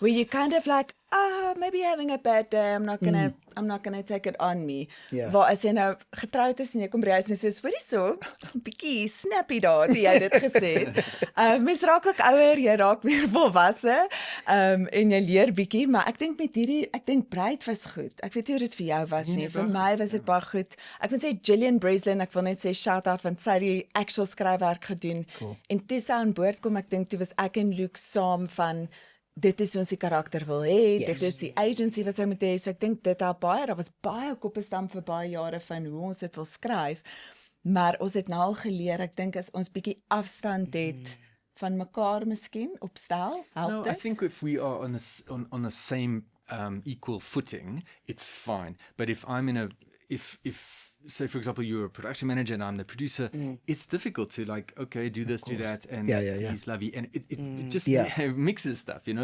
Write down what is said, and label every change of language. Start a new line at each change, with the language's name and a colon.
English: Where you kind of like, maybe having a bad day, I'm not gonna take it on me.
Afrikaans: Ja. Waar as jy nou getroud is en jy kom by die huis en sê, hoorie so, bietjie snappy daar, die jy dit gesê het. Mens raak ook ouer, jy raak meer volwasse, en jy leer bietjie, maar ek dink Bruid was goed. Ek weet nie hoe dit vir jou was nie. Vir my was dit baie goed. Ek moet sê Gillian Breslin, ek wil net sê shout out want sy het die actual skryfwerk gedoen. Cool. En toe sy aan boord kom, ek dink toe was ek en Luke saam van dit is ons die karakter wil hê, dit is die agency wat sy moet hê, so ek dink dit daar was baie koppe stamp vir baie jare van hoe ons dit wil skryf, Maar ons het nou al geleer, ek dink as ons bietjie afstand het van mekaar miskien op stel, help
English: No, I
Afrikaans: dit.
English: think if we are on the same equal footing, it's fine. But if I'm in a if say for example you're a production manager and I'm the producer, it's difficult to like, okay, do this, do that, and please love you, and it just mixes stuff, you know.